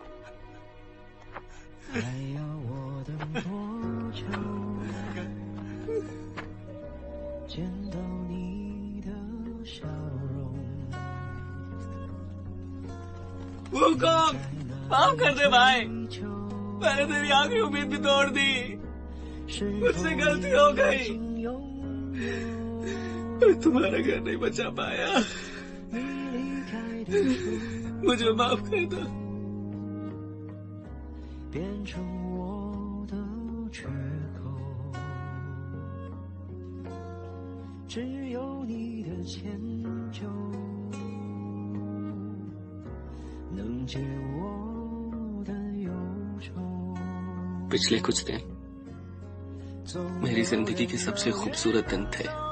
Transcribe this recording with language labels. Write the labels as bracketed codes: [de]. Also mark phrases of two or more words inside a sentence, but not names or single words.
[zh] 还要我等多久？见到你的笑容。 [hi] वो कौन? माफ कर दे भाई, मैंने तेरी आखिरी उम्मीद भी तोड़ दी। मुझसे गलती हो गई, मैं तुम्हारा घर नहीं बचा पाया, मुझे माफ कर दो। [zh] 变成我的缺口，只有你的迁就能解我的忧愁。 [hi] पिछले कुछ दिन मेरी जिंदगी के सबसे खूबसूरत दिन थे।